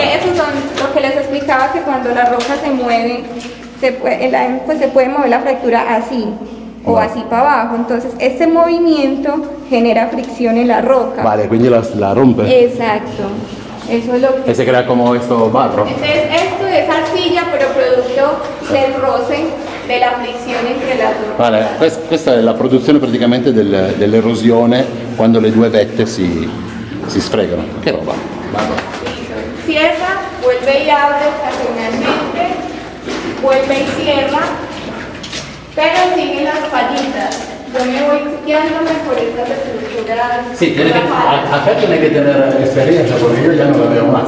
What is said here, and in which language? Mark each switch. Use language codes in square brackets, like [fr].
[es] que eso son lo que les explicaba, que cuando la roca se mueve, se puede mover la fractura así o así para abajo, entonces este movimiento genera fricción en la roca. [it] Vale, quindi la rompe. [es] Exacto, eso es lo que... E se crea como esto barro. Entonces esto es arcilla, pero producto del roce, de la fricción entre las dos. [it] Vale, questa è la produzione praticamente dell'erosione quando le due vette si sfregano. Che roba? [es] Cierra, vuelve y abre ocasionalmente, vuelve y cierra, pero siguen las fallitas. Yo me voy guiándome por estas estructuras. Sí, acá tiene que tener experiencia porque yo ya no la veo más.